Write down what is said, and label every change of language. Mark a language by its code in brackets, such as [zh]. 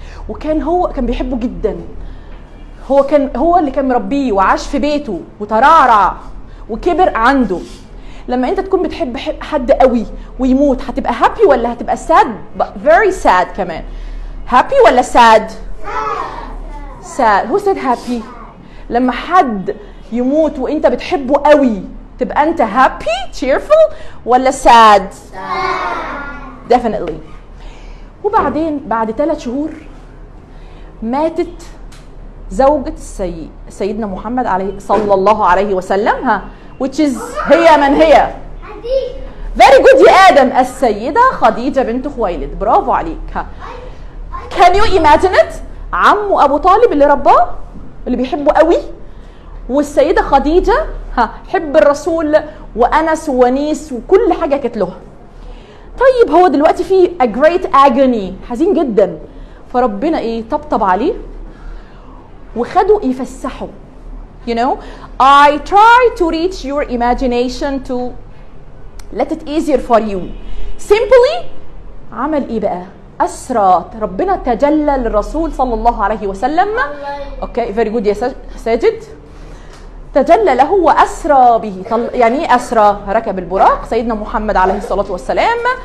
[ar] وكان هو كان بيحبه جدا. هو اللي كان مربيه وعاش في بيته وترعرع وكبر عنده. لما انت تكون بتحب حد قوي ويموت هتبقى [en] happy [ar] ولا هتبقى [en] sad؟ very sad [ar] كمان. [en] happy [ar] ولا [en] sad؟ sad. Who said happy؟ [ar] لما حد يموت وانت بتحبه قوي تبقى انت [en] happy cheerful [ar] ولا [en] sad؟ definitely. [ar] وبعدين بعد 3 شهور ماتت زوجة سيدنا محمد عليه صلى الله عليه وسلم. [en] which is [ar] هي من هي؟ [en] very good [ar] يا آدم. السيدة خديجة بنت خويلد. برافو عليك. [en] can you imagine it؟ [ar] عمه أبو طالب اللي رباه اللي بيحبه قوي والسيدة خديجة حب الرسول وأنس ونيس وكل حاجة كانت له. طيب هو دلوقتي في [en] a great agony [ar] حزين جدا. فربنا ايه؟ طبطب عليه وخدوا يفسحوا. [en] You know, I try to reach your imagination to let it easier for you. Simply [ar] عمل ايه بقى؟ أسرى. ربنا تجلى للرسول صلى الله عليه وسلم. اوكي [en] very good [ar] يا ساجد. تجلى له وأسرى به. يعني ايه أسرى؟ ركب البراق سيدنا محمد عليه الصلاة والسلام.